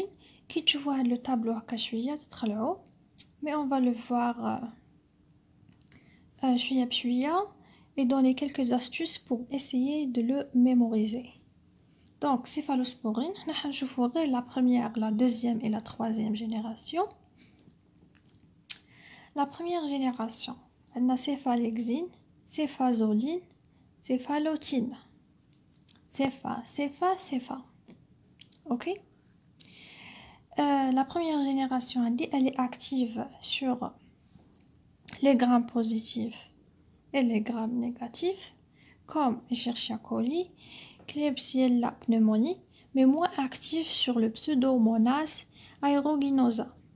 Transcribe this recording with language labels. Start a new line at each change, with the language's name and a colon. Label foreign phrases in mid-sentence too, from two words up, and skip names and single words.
French: Qui tu vois le tableau à cachuya, là-haut, mais on va le voir chouïa et donner quelques astuces pour essayer de le mémoriser. Donc, céphalosporine, je ferai la première, la deuxième et la troisième génération. La première génération, elle a céphalexine, céphazoline, céphalotine. Cépha. Ok? La première génération, elle est active sur les grammes positifs et les grammes négatifs, comme Escherichia coli, Klebsiella pneumoniae, mais moins active sur le Pseudomonas aeruginosa.